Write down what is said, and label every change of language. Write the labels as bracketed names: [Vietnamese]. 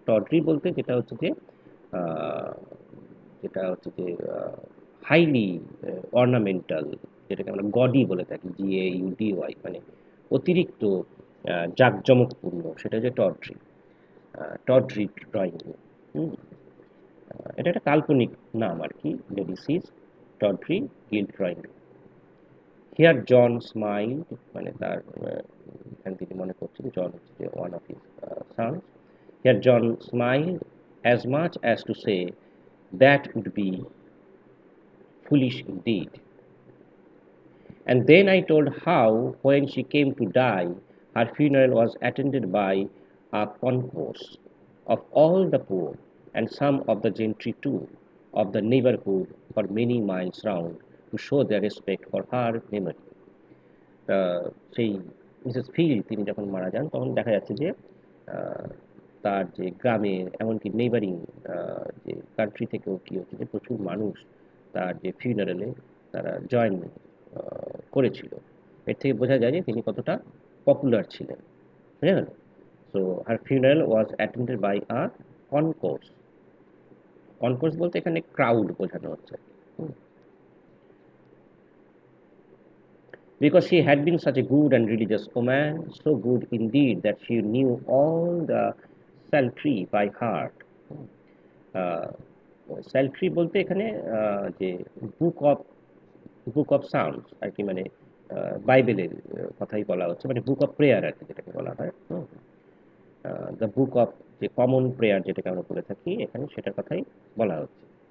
[Bangla] টড্রি বলতে যেটা হচ্ছে যে আহ, যেটা হচ্ছে যে হাইলি অর্নামেন্টাল, যেটাকে আমরা গডি বলে থাকি, GAUDY, মানে অতিরিক্ত জাঁকজমকপূর্ণ, সেটা হচ্ছে টড্রি, টড্রি ড্রয়িং রুম। এটা একটা কাল্পনিক নাম আর কি, [English] Lady সিজ টড্রি gilt drawing room. Here John smiled, [Bangla] মানে তার এখানে তিনি মনে করছেন জন হচ্ছে যে one of his sons. [English] Here John smiled as much as to say that would be foolish indeed. And then I told how, when she came to die, her funeral was attended by a concourse of all the poor, and some of the gentry too, of the neighborhood for many miles round, to show their respect for her memory. [Bangla] সেই Mrs feel তিনি যখন মারা যান তখন দেখা যাচ্ছে যে আহ, তার যে গ্রামের এমনকি নেইবারিং যে কান্ট্রি থেকেও কি হচ্ছে যে প্রচুর মানুষ তার যে ফিউনারেলে তারা জয়েন করেছিল। এর থেকে বোঝা যায় যে তিনি কতটা পপুলার ছিলেন, বুঝে গেল? [English] So her funeral was attended by a concourse. [Bangla] Concourse বলতে এখানে ক্রাউড বোঝানো হচ্ছে। [English] Because she had been such a good and religious woman, so good indeed that she knew all the psaltery by heart. [Bangla] Psaltery বলতে এখানে যে book of book of sounds আর কি, মানে বাইবেলের কথাই বলা হচ্ছে, মানে বুক অফ প্রেয়ার আর কি যেটাকে বলা হয়। দ্য বুক অফ যে কমন প্রেয়ার যেটাকে আমরা বলে থাকি এখানে, সেটার কথাই বলা হচ্ছে।